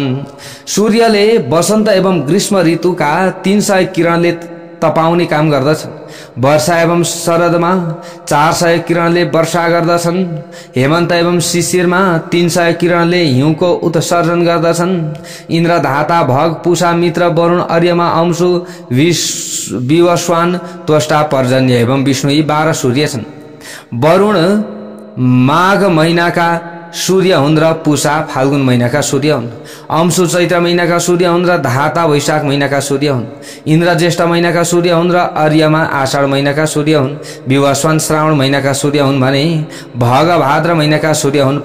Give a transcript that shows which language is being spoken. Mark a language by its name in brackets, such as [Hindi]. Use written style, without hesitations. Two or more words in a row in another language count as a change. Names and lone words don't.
[Nepali] सूर्यले वसन्त एवं ग्रीष्म ऋतुका 300 किरणले तपाउने काम गर्दछन्। वर्षा एवं शरदमा 400 किरणले वर्षा गर्दछन्। हेमन्त एवं शिशिरमा 300 किरणले हिउँको उत्सर्जन गर्दछन्। इन्द्र, धाता, भग, पूषा, मित्र, वरुण, अर्यमा, अंशु, विवस्वान, त्वष्टा, पर्जन्य एवं विष्णु यी 12 सूर्य छन्। वरुण माघ महिनाका सूर्य हुन् र पूषा फाल्गुन महिनाका सूर्य हुन्। अंशु चैत्र महिनाका सूर्य हुन् र धाता वैशाख महिनाका सूर्य हुन्। इन्द्र ज्येष्ठ महिनाका सूर्य हुन् र अर्यमा आषाढ महिनाका सूर्य हुन्। विवस्वान श्रावण महिनाका सूर्य हुन् भने भग भाद्र महिनाका सूर्य हुन्।